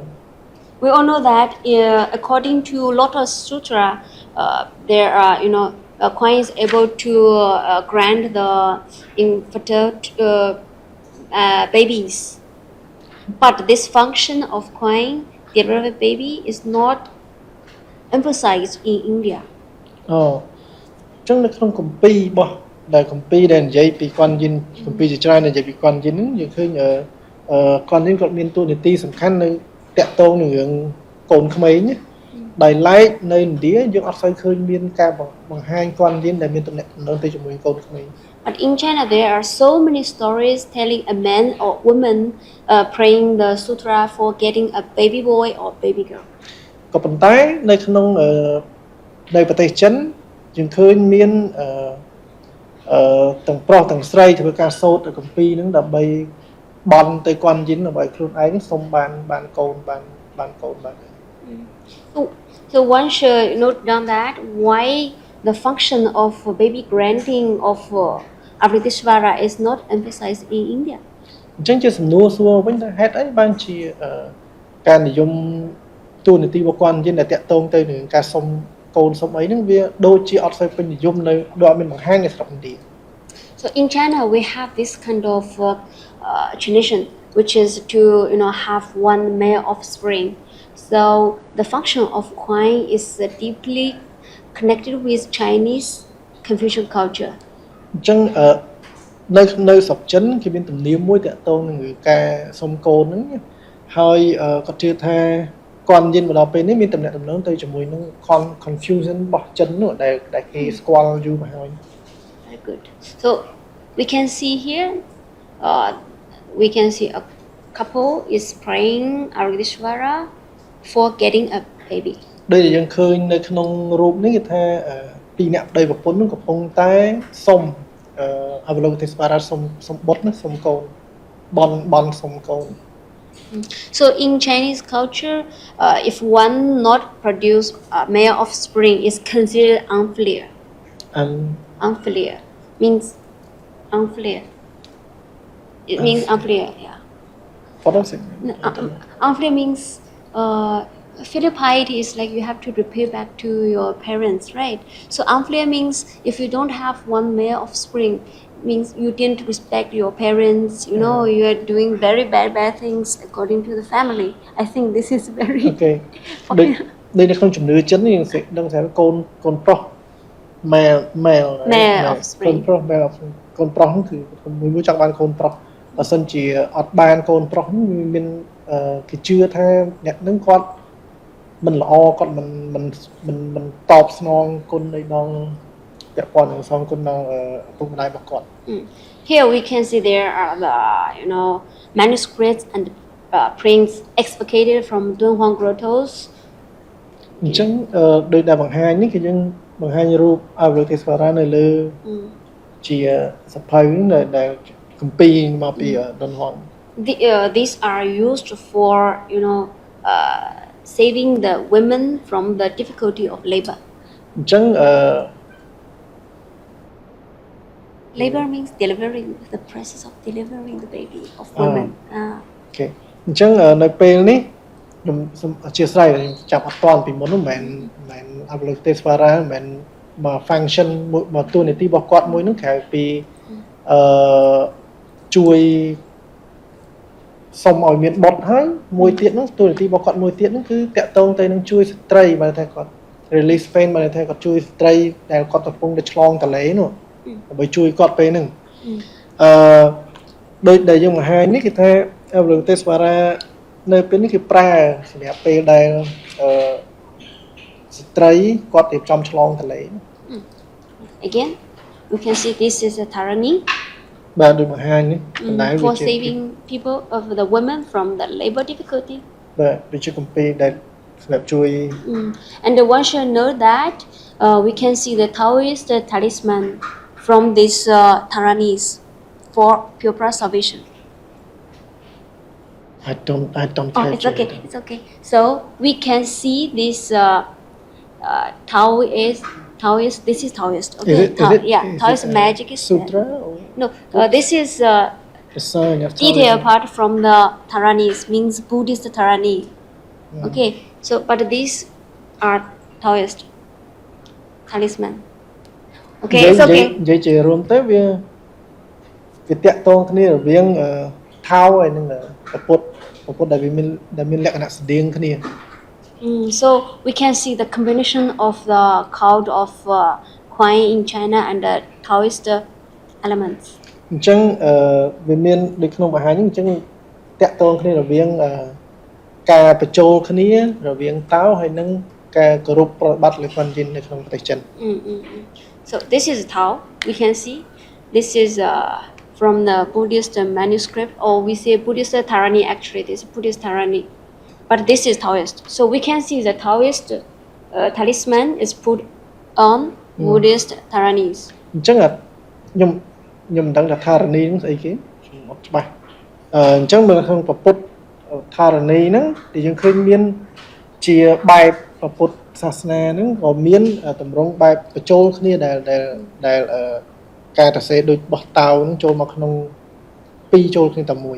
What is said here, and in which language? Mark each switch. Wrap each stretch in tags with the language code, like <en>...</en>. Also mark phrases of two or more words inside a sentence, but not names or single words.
<en>We all know that according to Lotus Sutra, there are coins able to grant the infertile babies, but this function of coin, delivery baby, is not emphasized in India.</en> <km>អញ្ចឹងនៅក្នុងគម្ពីររបស់ដែលគម្ពីរដែលនិយាយពីគាត់យិនគម្ពីរជាច្រើនដែលនិយាយពីគាត់យិនហ្នឹងយើងឃើញគាត់យិនគាត់មានតួនាទីសំខាន់នៅតាក់ទងនឹងរឿងកូនក្មេងដោយឡែកនៅឥណ្ឌាយើងអត់សូវឃើញមានការបង្ហាញKuan Yin ដែលមានតំណែងទៅជាមួយកូនក្មេង</km> <en>But in China, there are so many stories telling a man or woman praying the sutra for getting a baby boy or baby girl.</en> <km>ក៏ប៉ុន្តែនៅក្នុងនៅប្រទេសចិនយើងឃើញមានទាំងប្រុសទាំងស្រីធ្វើការសូត្រគម្ពីរហ្នឹងដើម្បីបន់ទៅKuan Yinដើម្បីខ្លួនឯងសុំបានកូនបានកូនបាន</km> <en>So one should note down that why the function of baby granting of Avritishvara is not emphasized in India.</en> <km>អញ្ចឹងជាសំណួរសួរវិញថាហេតុអីបានជាការនិយមទូនីតិរបស់Kuan Yin ដែលតាក់ទងទៅនឹងការសុំកូនសុំអីហ្នឹងវាដូចជាអត់សូវពេញនិយមនៅដូចអត់មានបង្ហាញនៅស្រុកឥណ្ឌា</km> <en>So in China we have this kind of tradition which is to have one male offspring. So the function of Kuan is deeply connected with Chinese Confucian culture.</en> <km>អញ្ចឹងនៅស្រុកចិនគេមានទំនៀមមួយតាក់ទងនឹងការសុំកូនហ្នឹងហើយគាត់ជឿថាKuan Yin មកដល់ពេលនេះមានតំណែងទៅជាមួយនឹង confusion របស់ចិននោះដែលគេស្គាល់យូរមកហើយ</km> <en>Very good. So we can see here we can see a couple is praying Argishvara for getting a baby.</en> <km>ដូចដែលយើងឃើញនៅក្នុងរូបនេះគេថាពីរអ្នកប្តីប្រពន្ធនោះកំពុងតែសុំអវលោកទេសវរាសុំបុត្រណាសុំកូនបន់សុំកូន</km> <en>So in Chinese culture, if one not produce male offspring is considered unfilial. Unfilial means unfilial. It means unfilial, yeah. What does it mean? Unfilial means filial piety is like you have to repay back to your parents, right? So unfilial means if you don't have one male offspring, means you didn't respect your parents, you are doing very bad things according to the family. I think this is very</en> <km>Okay. ដូចនៅក្នុងជំនឿចិនយើងដឹងថាកូនប្រុស male</km> <en>offspring</en> <km>កូនប្រុស</km> <en>male offspring</en> <km>កូនប្រុសហ្នឹងគឺមួយចង់បានកូនប្រុសបើសិនជាអត់បានកូនប្រុសមានគេជឿថាអ្នកហ្នឹងគាត់មិនល្អគាត់មិនតបស្នងគុណនៃដល់ពាក់ព័ន្ធនឹងសងគុណដល់ឪពុកម្ដាយរបស់គាត់</km> <en>Here we can see there are the manuscripts and prints excavated from Dunhuang grottos.</en> <km>អញ្ចឹងដោយដែលបង្ហាញនេះគឺយើងបង្ហាញរូបអវលោកទេសវរានៅលើជាសភៅដែលគម្ពីរមកពីដុនហង</km> <en>These are used for saving the women from the difficulty of labor.</en> <km>អញ្ចឹង</km> <en>Labor means delivering, the process of delivering the baby of women. Okay.</en> <km>អញ្ចឹងនៅពេលនេះខ្ញុំសូមអធិស្ឋានខ្ញុំចាប់អត់តាន់ពីមុននោះមិនមែនអវលោកទេសវរាមិនមែនមក function មកតួនាទីរបស់គាត់មួយនោះក្រៅពី ជួយសុំឲ្យមានបុត្រហើយមួយទៀតនោះតួនាទីរបស់គាត់មួយទៀតនោះគឺតាក់ទងទៅនឹងជួយស្ត្រីបើថាគាត់</km> <en>release pain</en> <km>បើថាគាត់ជួយស្ត្រីដែលគាត់កំពុងតែឆ្លងតលេនោះដើម្បីជួយគាត់ពេលហ្នឹងដូចដែលយើងបង្ហាញនេះគឺថាអវលោកទេសវរានៅពេលនេះគឺប្រើសម្រាប់ពេលដែលស្ត្រីគាត់រៀបចំឆ្លងតលេ</km> <en>Again we can see this is a Tarani</en> <km>បាទដូចបង្ហាញនេះបណ្ដាល</km> <en>for saving people of the women from the labor difficulty</en> <km>បាទវាជាគម្ពីរដែលសម្រាប់ជួយ</km> <en>And the one should know that we can see the Taoist talisman from these Taranis for pure salvation. I don't Oh, it's okay. It's okay. So we can see this Taoist. This is Taoist. Okay. Taoist magic is sutra. No, this is the sign of detail apart from the Taranis means Buddhist Tarani. Okay. So, but these are Taoist talisman. Okay, it's okay.</en> <km>និយាយជារួមទៅវាតាក់ទងគ្នារវាងថោហើយនឹងពុទ្ធដែលវាមានលក្ខណៈស្តៀងគ្នា</km> <en>So we can see the combination of the cult of Kuan in China and the Taoist elements.</en> <km>អញ្ចឹងវាមានដូចក្នុងបង្ហាញអញ្ចឹងតាក់ទងគ្នារវាងការបញ្ចូលគ្នារវាងតោហើយនឹងការគោរពប្រតិបត្តិលើ Kuan-yin នៅក្នុងប្រទេសចិន</km> <en>So this is Tao. We can see this is from the Buddhist manuscript, or we say Buddhist Tharani. Actually, this is Buddhist Tharani, but this is Taoist. So we can see the Taoist talisman is put on Buddhist Tharanis.</en> <km>អញ្ចឹងខ្ញុំមិនដឹងថា Tharani ហ្នឹងស្អីគេខ្ញុំអត់ច្បាស់អញ្ចឹងនៅក្នុងប្រពុត Tharani ហ្នឹងដែលយើងឃើញមានជាបែបប្រពុតសាសនាហ្នឹងក៏មានតម្រង់បែបបញ្ចូលគ្នាដែលការសរសេរដូចបោះតោហ្នឹងចូលមកក្នុងពីរចូលគ្នាតែមួយ</km>